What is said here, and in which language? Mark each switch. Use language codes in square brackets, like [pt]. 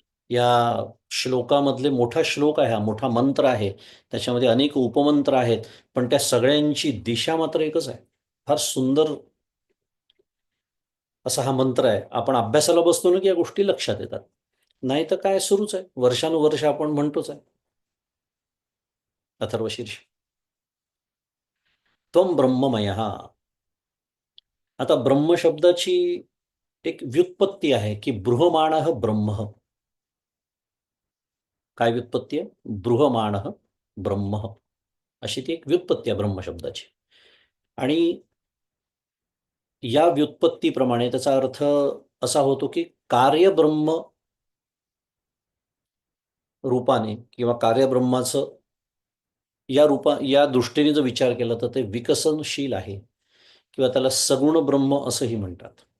[mr] या श्लोकामधले मोठा श्लोक आहे, हा मोठा मंत्र आहे, त्याच्यामध्ये अनेक उपमंत्र आहेत, पण त्या सगळ्यांची दिशा मात्र एकच आहे. फार सुंदर असा हा मंत्र आहे. आपण अभ्यासाला बसतो ना की या गोष्टी लक्षात येतात. नाही तर काय सुरूच आहे, वर्षानुवर्ष आपण म्हणतोच आहे. [sa] अथर्वशीर्ष त्वम ब्रह्ममय. [mr] आता ब्रह्म शब्दाची एक व्युत्पत्ती आहे की बृहमाण ब्रह्म. काय व्युत्पत्ती आहे? [sa] बृहमाण ब्रह्म, [mr] अशी ती एक व्युत्पत्ती आहे ब्रह्म शब्दाची. आणि या व्युत्पत्तीप्रमाणे त्याचा अर्थ असा होतो की कार्यब्रह्म रूपाने किंवा कार्यब्रह्माचं या दृष्टीने जर विचार केला तर ते विकसनशील आहे, किंवा त्याला सगुण ब्रह्म असंही म्हणतात.